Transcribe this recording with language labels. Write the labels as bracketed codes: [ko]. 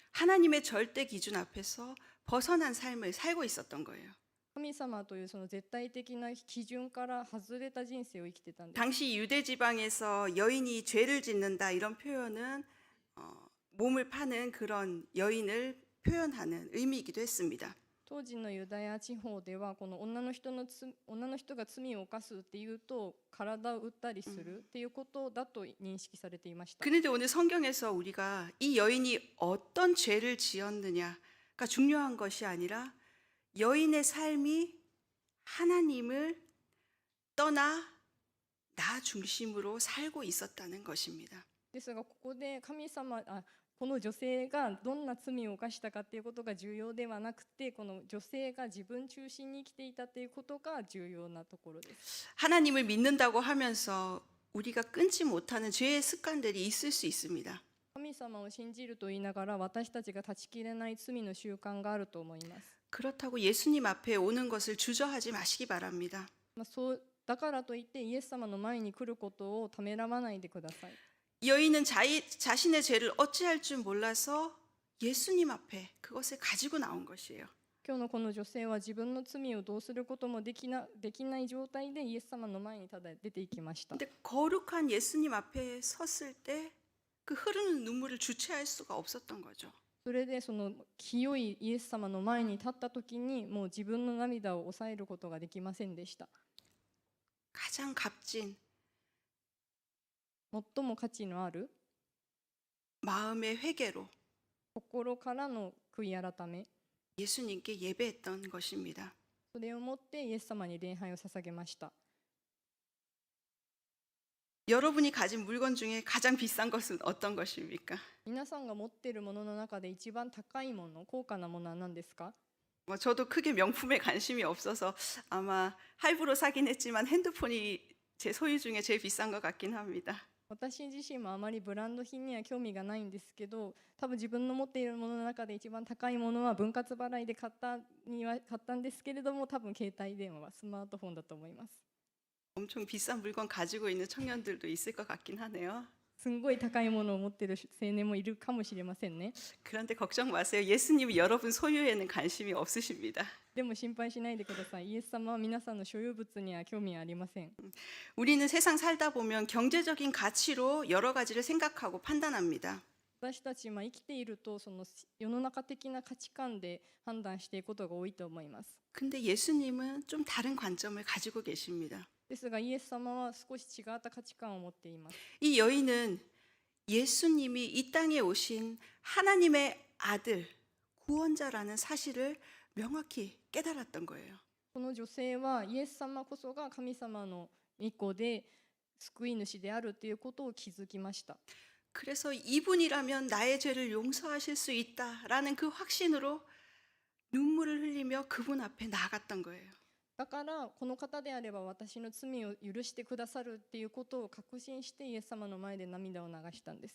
[ko] 하나님의 절대 기준 앞에서 벗어난 삶을 살고 있었던 거예요. [ja] 神様というその絶対的な基準から外れた人生を生きてたんです。 [ko] 당시 유대 지방에서 여인이 죄를 짓는다 이런 표현은 몸을 파는 그런 여인을 표현하는 의미이기도 했습니다. [ja] 当時のユダヤ地方ではこの女の人が罪を犯すっていうと体を打ったりするっていうことだと認識されていました。 [ko] 그런데 오늘 성경에서 우리가 이 여인이 어떤 죄를 지었느냐가 중요한 것이 아니라 여인의 삶이 하나님을 떠나 나 중심으로 살고 있었다는 것입니다. [ja] ですがここでこの女性がどんな罪を犯したかっていうことが重要ではなくて、この女性が自分中心に生きていたということが重要なところです。 [ko] 하나님을 믿는다고 하면서 우리가 끊지 못하는 죄의 습관들이 있을 수 있습니다. [ja] 神様を信じると言いながら私たちが断ち切れない罪の習慣があると思います。 [ko] 그렇다고 예수님 앞에 오는 것을 주저하지 마시기 바랍니다. [ja] だからといってイエス様の前に来ることをためらわないでください。 [ko] 여인은 자신의 죄를 어찌할 줄 몰라서 예수님 앞에 그것을 가지고 나온 것이에요. [ja] 今日のこの女性は自分の罪をどうすることもできない状態でイエス様の前にただ出ていきました。 [ko] 근데 거룩한 예수님 앞에 섰을 때 그 흐르는 눈물을 주체할 수가 없었던 거죠. [ja] それでその清いイエス様の前に立った時にもう自分の涙を抑えることができませんでした。 [ko] 가장 값진 [ja] 最も価値のある [ko] 마음의 회개로 [ja] 心からの悔い改め、 [ko] 예수님께 예배했던 것입니다. [ja] それをもってイエス様に礼拝を捧げました。 [ko] 여러분이 가진 물건 중에 가장 비싼 것은 어떤 것입니까? [ja] 皆さんが持っているものの中で一番高いもの、高価なものは何ですか？ [ko] 저도 크게 명품에 관심이 없어서 아마 할부로 사긴 했지만 핸드폰이 제 소유 중에 제일 비싼 것 같긴 합니다. [ja] 私自身もあまりブランド品には興味がないんですけど、多分自分の持っているものの中で一番高いものは分割払いで買ったんですけれども、多分携帯電話、スマートフォンだと思います。 [ko] 엄청 비싼 물건 가지고 있는 청년들도 있을 것 같긴 하네요. [ja] すんごい高いものを持っている青年もいるかもしれませんね。 [ko] 그런데 걱정 마세요. 예수님이 여러분 소유에는 관심이 없으십니다. [ja] でも心配しないでください。イエス様は皆さんの所有物には興味ありません。 [ko] 우리는 세상 살다 보면 경제적인 가치로 여러 가지를 생각하고 판단합니다. [ja] 私たち生きているとその世の中的な価値観で判断していくことが多いと思います。 [ko] 근데 예수님은 좀 다른 관점을 가지고 계십니다. [ja] ですがイエス様は少し違った価値観を持っています。 [ko] 이 여인은 예수님이 이 땅에 오신 하나님의 아들, 구원자라는 사실을 명확히 깨달았던 거예요. [ja] この女性はイエス様こそが神様の御子で救い主であるということを気づきました。 [ko] 그래서 이분이라면 나의 죄를 용서하실 수 있다라는 그 확신으로 눈물을 흘리며 그분 앞에 나아갔던 거예요. [ja] だからこの方であれば私の罪を許してくださるっていうことを確信してイエス様の前で涙を流したんです。